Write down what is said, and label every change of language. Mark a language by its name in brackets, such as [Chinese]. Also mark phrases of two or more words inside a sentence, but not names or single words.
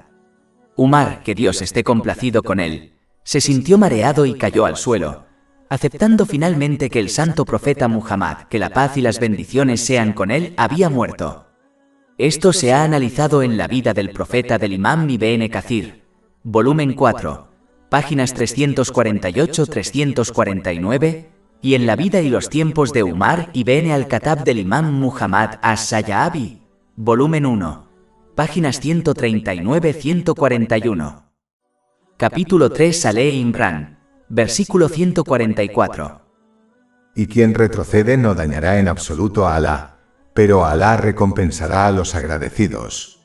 [Spanish] Umar, que Dios esté complacido con él, se sintió mareado y cayó al suelo, aceptando finalmente que el santo profeta Muhammad, que la paz y las bendiciones sean con él, había muerto. Esto se ha analizado en la vida del profeta del Imam Ibn Kathir, volumen 4, páginas 348-349, y en la vida y los tiempos de Umar ibn al-Khattab del Imam Muhammad as-Sayyaabi, volumen 1, páginas 139-141. Capítulo 3 Ale Imran, versículo 144. Y quien retrocede no dañará en absoluto a Alá, pero Alá recompensará a los agradecidos.